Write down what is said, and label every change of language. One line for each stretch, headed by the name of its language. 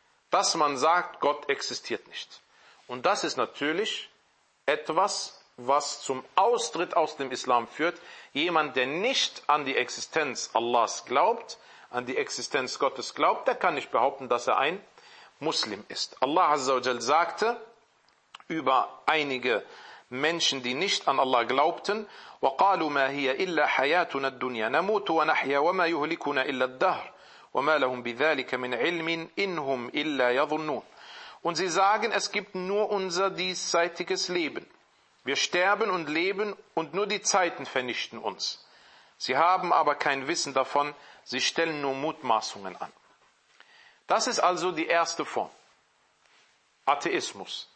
German: Dass man sagt, Gott existiert nicht. Und das ist natürlich etwas, was zum Austritt aus dem Islam führt. Jemand, der nicht an die Existenz Allahs glaubt, an die Existenz Gottes glaubt, der kann nicht behaupten, dass er ein Muslim ist. Allah Azza wa Jal sagte über einige Menschen, die nicht an Allah glaubten,
Arabic: وَقَالُوا مَا هِيَ إِلَّا حَيَاتُنَا الدُّنْيَا نَمُوتُ وَنَحْيَا وَمَا يُهْلِكُنَا إِلَّا الدَّهْرِ وَمَا لَهُمْ بِذَلِكَ مِنْ عِلْمٍ إِنْهُمْ إِلَّا يَظُنُّونَ.
German: Und sie sagen, es gibt nur unser diesseitiges Leben. Wir sterben und leben und nur die Zeiten vernichten uns. Sie haben aber kein Wissen davon, sie stellen nur Mutmaßungen an. Das ist also die erste Form, Atheismus.